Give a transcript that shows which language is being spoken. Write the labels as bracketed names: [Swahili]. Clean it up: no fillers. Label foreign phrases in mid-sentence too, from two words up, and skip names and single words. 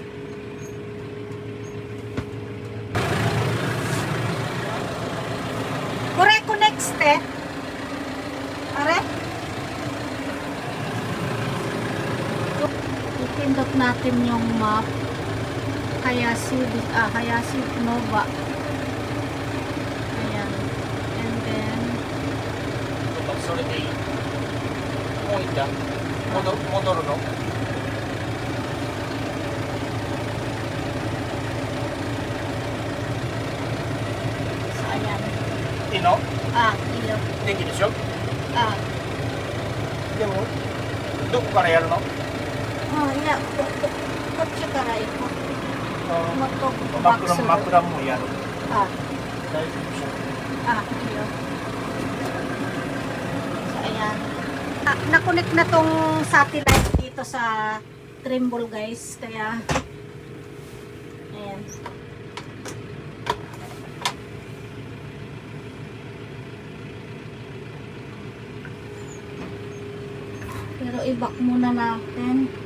[English] Connect step. [Filipino] Are? Itindot natin yung map. Hayashi Nova. Ayan. [English] And then [Japanese] それでいい。もういいんだ。戻るの。 [Filipino] so ayan. [Japanese] いいの？いいよ。できるでしょ？あ、でもどこからやるの？いや、こっちから行こう。枕もやる。あ、大丈夫でしょ？ [Filipino] いいよ。So ayan. Na-connect na tong satellite dito sa Trimble guys, kaya ayan. Pero i-back muna natin.